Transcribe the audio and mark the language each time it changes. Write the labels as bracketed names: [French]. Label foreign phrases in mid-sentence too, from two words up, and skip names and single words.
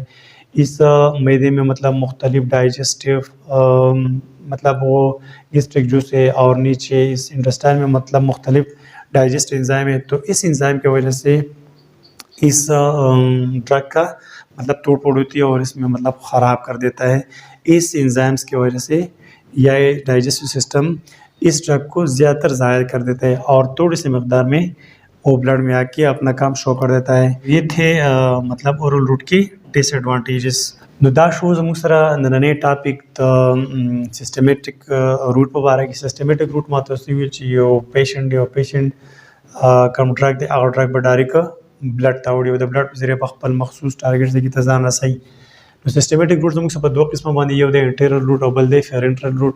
[Urdu] اس معدے میں مطلب مختلف ڈائجسٹو مطلب وہ [English] gastric juice [Urdu] ہے، اور نیچے اس انٹسٹائن میں مطلب مختلف [English] digestive enzyme [Urdu] ہے، تو اس انزائم کی وجہ سے اس ڈرگ کا مطلب توڑ پھوڑ ہوتی ہے، اور اس میں مطلب خراب کر دیتا ہے. اس انزائمز کی وجہ سے یا یہ [English] digestive system [Urdu] اس ڈرگ کو زیادہ تر ضائع کر دیتا ہے، اور تھوڑی سی مقدار میں وہ بلڈ میں آ کے اپنا کام شو کر دیتا ہے. یہ تھے مطلب [English] oral route [Urdu] کی ڈس ایڈوانٹیجز. [Pashto] نو دا شو زموږ سره نننی ټاپک د [English] systemic route [Pashto] په اړه کې. [English] systemic route [Pashto] ما تاسو ویل چې یو پیشنټ کوم ډرګ دی هغه ډرګ به [English] direct blood [Pashto] ته وړي، او د بلډ په ذریعه په خپل مخصوص ټارګټ ځای ته ځان رسوي. نو [English] systemic route [Pashto] زموږ په دوه قسمه باندې، یو د [English] enteral route [Pashto] او بل د [English] parenteral route.